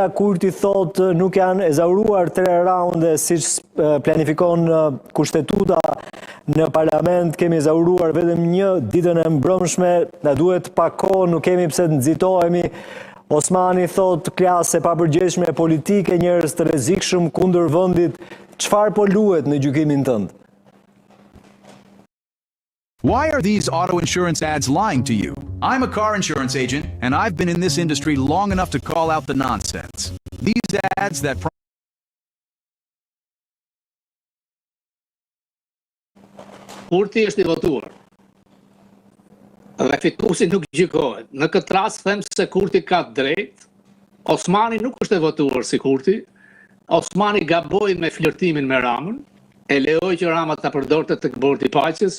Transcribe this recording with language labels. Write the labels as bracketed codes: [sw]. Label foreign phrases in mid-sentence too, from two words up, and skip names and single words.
[sq] Kurti thotë nuk janë ezauruar 3 raunde siç planifikon kushtetuta në parlament, kemi ezauruar vetëm 1 ditën e mbrëmshme, na duhet pak kohë, nuk kemi pse të nxitohemi. Osmani thot klasë e papërgjegjshme politike, njerëz të rrezikshëm kundër vendit. Çfarë po luhet në gjykimin tënd? [en] Why are these auto insurance ads lying to you? I'm a car insurance agent and I've been in this industry long enough to call out the nonsense. These ads that [sq] Kurti është i votuar. Dhe fituesi nuk gjykohet. Në këtë rast them se Kurti ka drejt. Osmani nuk është i votuar si Kurti. Osmani gaboi me flirtimin me Ramën, e lejoi që Rama ta përdorte tek Bordi i Paqes.